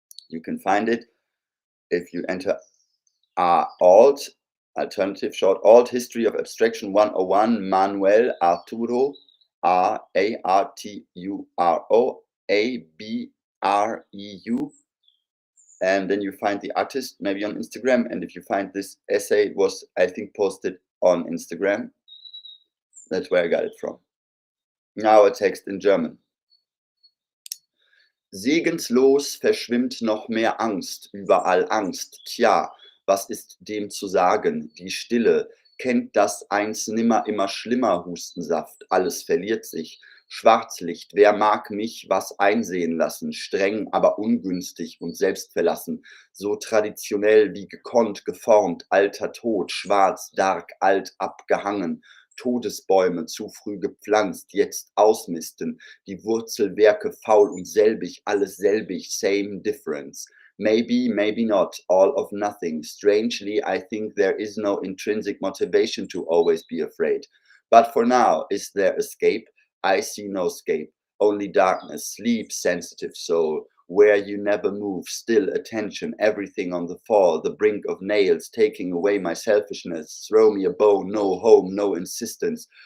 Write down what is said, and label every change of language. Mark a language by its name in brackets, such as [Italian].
[English] You can find it if you enter alt, alternative short, alt History of Abstraction 101, Manuel Arturo, Arturo, Abreu. And then you find the artist maybe on Instagram. And if you find this essay, it was, I think, posted on Instagram. That's where I got it from. Now a text in German. [German] Segenslos verschwimmt noch mehr Angst, überall Angst. Tja, was ist dem zu sagen? Die Stille, kennt das eins nimmer immer schlimmer Hustensaft, alles verliert sich. Schwarzlicht, wer mag mich was einsehen lassen, streng, aber ungünstig und selbstverlassen, so traditionell wie gekonnt, geformt, alter Tod, schwarz, dark, alt, abgehangen. Todesbäume zu früh gepflanzt, jetzt ausmisten, die Wurzelwerke faul und selbig, alles selbig, [English] same difference. Maybe, maybe not, all of nothing. Strangely, I think there is no intrinsic motivation to always be afraid. But for now, is there escape? I see no escape, only darkness, sleep, sensitive soul, where you never move, still attention, everything on the fall, the brink of nails, taking away my selfishness, throw me a bone, no home, no insistence.